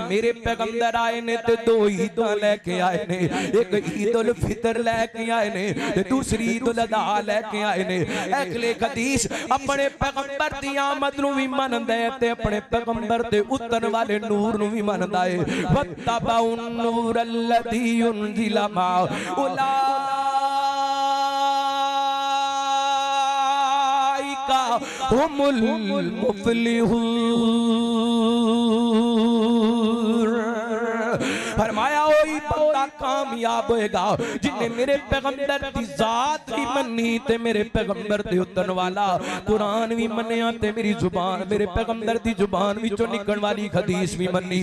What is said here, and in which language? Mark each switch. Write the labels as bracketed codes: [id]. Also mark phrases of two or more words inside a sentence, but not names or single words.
[pa] میرے پیغمبر آئے نے تے دو عیداں لے کے آئے نے، اک عید الفطر لے کے آئے نے تے دوجی عید الاضحیٰ لے کے آئے نے. اگلے حدیث اپنے پیغمبر دی آمد نوں وی مندا اے تے اپنے پیغمبر تے اترن والے نور نوں وی مندا اے. [ar] واتبعوا النور الذي أنزل معه أولئك هم المفلحون. [pa] فرمایا اوہی بندہ کامیاب ہوئے گا جنہے میرے پیغمبر دی ذات وی منی تے میرے پیغمبر تے اترن والا قرآن وی منیا تے میری زبان میرے پیغمبر دی زبان وچوں نکلن والی حدیث وی منی.